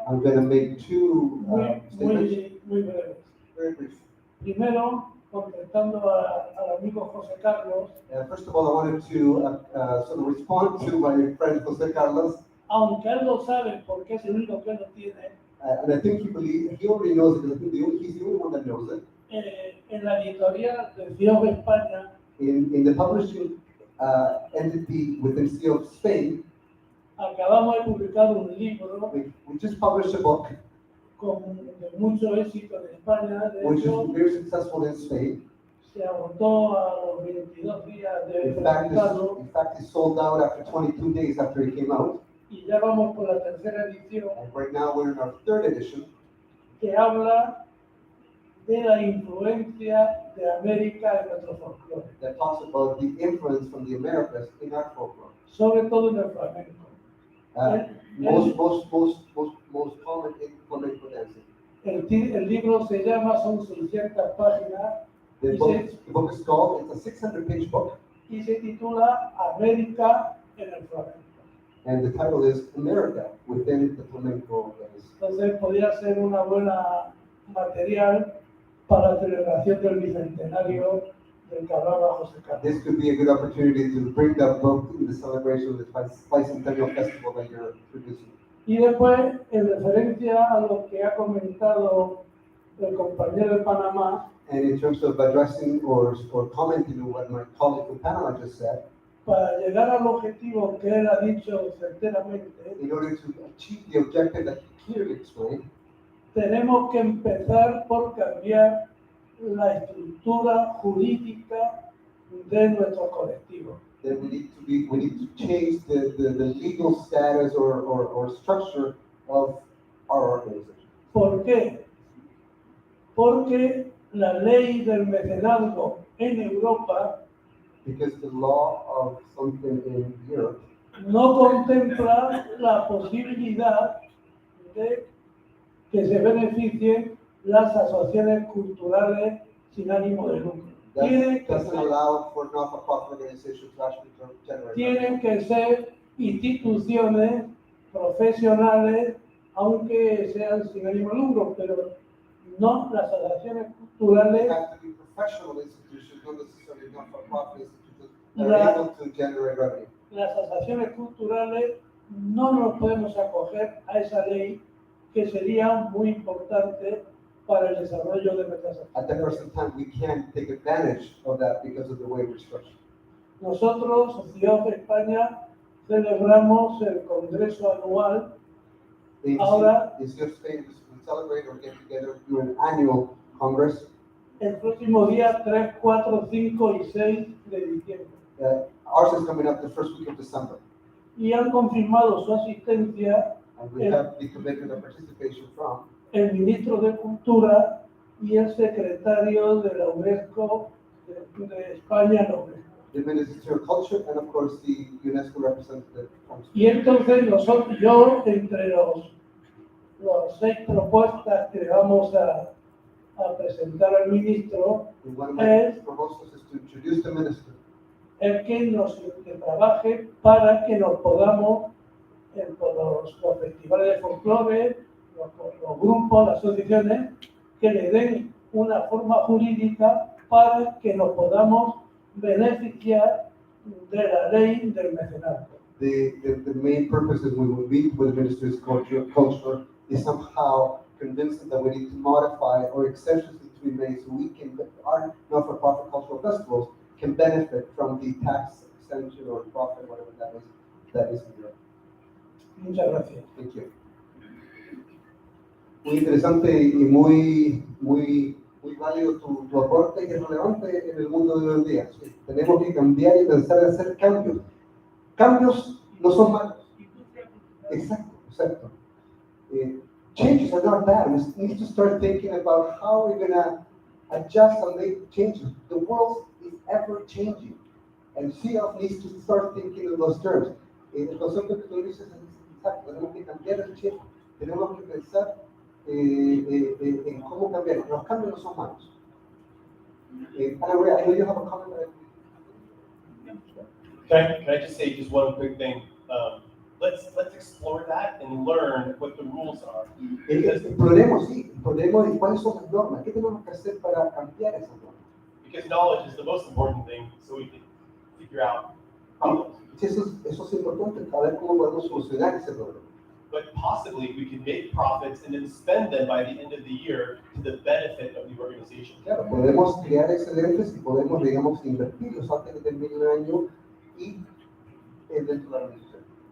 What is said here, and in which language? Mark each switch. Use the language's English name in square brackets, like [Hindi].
[English] I'm going to make two statements, [Spanish] muy breves. [English] very brief. [Spanish] Primero, contestando al amigo José Carlos, [English] First of all, I wanted to sort of respond to my friend José Carlos. [Spanish] aunque él lo sabe porque es el único que lo tiene, [English] And I think he already knows it because I think he's the only one that knows it. [Spanish] En la editorial de CIOB España, [English] In the publishing entity within CEO of Spain, [Spanish] acabamos de publicar un libro [English] we just published a book [Spanish] de mucho éxito en España. De [English] which [Spanish] hecho, [English] is very successful in Spain. [Spanish] se agotó a los 22 días de [English] In fact, [Spanish] publicado [English] it's sold out after 22 days after it came out. [Spanish] y ya vamos por la tercera edición [English] And right now we're in our third edition [Spanish] que habla de la influencia de América en nuestro folclore, [English] that talks about the influence from the Americas in our folklore. [Spanish] sobre todo en el flamenco. [English] Most common in flamenco dancing. [Spanish] El libro se llama, son 600 páginas [English] The book is called, it's a 600-page book, [Spanish] y se titula América en el flamenco. [English] and the title is America within the flamenco dance. [Spanish] Entonces podría ser una buena material para la celebración del bicentenario del que hablaba José Carlos. [English] This could be a good opportunity to bring that book in the celebration of the bicentennial festival that you're producing. [Spanish] Y después, en referencia a lo que ha comentado el compañero de Panamá, [English] And in terms of addressing or commenting on what my colleague from Panama just said, [Spanish] para llegar al objetivo que él ha dicho certeramente, [English] in order to achieve the objective that he clearly explained, [Spanish] tenemos que empezar por cambiar la estructura jurídica de nuestros colectivos. [English] then we need to change the legal status or structure of our organization. [Spanish] ¿Por qué? Porque la ley del mecenazgo en Europa [English] Because the law of something in Europe [Spanish] no contempla la posibilidad de que se beneficien las asociaciones culturales sin ánimo de lucro. [English] doesn't allow for not-for-profit organizations to actually generate [Spanish] Tienen que ser instituciones profesionales, aunque sean sin ánimo de lucro, pero no las asociaciones [English] They [Spanish] culturales. [English] have to be professional institutions, not necessarily not-for-profit institutions that [Spanish] La- [English] are able to generate revenue. [Spanish] Las asociaciones culturales no nos podemos acoger a esa ley, que sería muy importante para el desarrollo de nuestras [English] At the [Spanish] actividades. [English] present time, we can't take advantage of that because of the way we're structured. [Spanish] Nosotros, Sociedad de España, celebramos el Congreso Anual. Ahora, [English] Is your Spain to celebrate or get together do an annual congress? [Spanish] El próximo día 3, 4, 5 y 6 de diciembre. [English] Ours is coming up the first week of December, [Spanish] Y han confirmado su asistencia [English] and we have the commitment of participation from [Spanish] el ministro de Cultura y el secretario de la UNESCO de España, la UNESCO. [English] the Ministry of Culture and of course the UNESCO representative from [Spanish] Y entonces nosotros, yo, entre los 6 propuestas que le vamos a presentar al ministro, [English] And one of my [Spanish] es [English] proposals is to introduce the minister [Spanish] el que trabaje para que nos podamos, con los festivales de folclore, los grupos, las asociaciones, que le den una forma jurídica para que nos podamos beneficiar de la ley del mecenazgo. [English] the main purpose is we will meet with the Ministry of Culture is somehow convince them that we need to modify or exceptions to be made so we can, our not-for-profit cultural festivals can benefit from the tax extension or profit, whatever that is in Europe. [Spanish] Muchas gracias. [English] Thank you. [Spanish] Muy interesante y muy válido tu aporte y es relevante en el mundo de hoy en día. Sí, tenemos que cambiar y pensar en hacer cambios. Cambios no son malos. Exacto. [English] Changes are not bad. We need to start thinking about how we're going to adjust and make changes. The world is ever changing. And CF needs to start thinking in those terms. [Spanish] El concepto que tú dices es exacto. Tenemos que cambiar el chip. Tenemos que pensar en cómo cambiar. Los cambios no son malos. [English] Ana Maria, I know you have a comment. Can I just say just one quick thing? Let's explore that and learn what the rules are. [Spanish] Exploremos y cuáles son las normas. ¿Qué tenemos que hacer para cambiar esas normas? [English] Because knowledge is the most important thing, so we can figure out problems. [Spanish] Eso es importante, saber cómo podemos solucionar ese problema. [English] But possibly we can make profits and then spend them by the end of the year to the benefit of the organization. [Spanish] Claro, podemos crear excedentes y podemos, digamos, invertirlos antes de terminar el año y dentro de la organización.